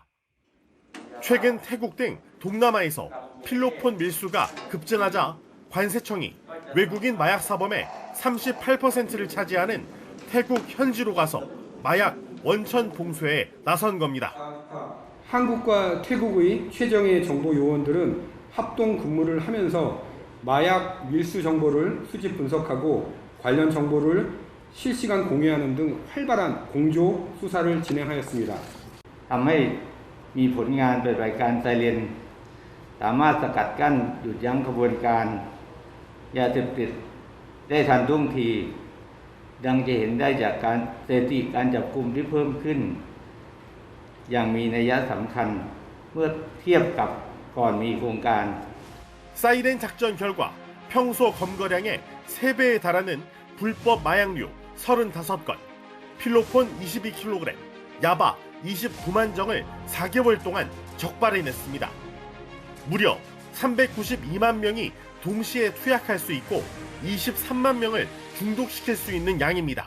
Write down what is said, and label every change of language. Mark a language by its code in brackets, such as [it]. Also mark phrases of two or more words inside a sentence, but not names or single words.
[ko] 최근 태국 등 동남아에서 필로폰 밀수가 급증하자 관세청이 외국인 마약 사범의 38%를 차지하는 태국 현지로 가서 마약 원천 봉쇄에 나선 겁니다. 한국과 태국의 최정예 정보 요원들은 합동 근무를 하면서 마약 밀수 정보를 수집 분석하고 관련 정보를 실시간 공유하는 등 활발한 공조 수사를 진행하였습니다. [th] ทำให้มีผลงานปฏิบัติการไซเรนสามารถสกัดกั้นหยุดยั้งขบวนการยาเสพติดได้ทันท่วงทีดังจะเห็นได้จากการสถิติการจับกุมที่เพิ่มขึ้นอย่างมีนัยสำคัญเมื่อเทียบกับก่อนมีโครงการ [ko] 사이렌 작전 결과 평소 검거량의 3배에 달하는 불법 마약류 35건, 필로폰 22kg, 야바 29만 정을 4개월 동안 적발해냈습니다. 무려 392만 명이 동시에 투약할 수 있고 23만 명을 중독시킬 수 있는 양입니다.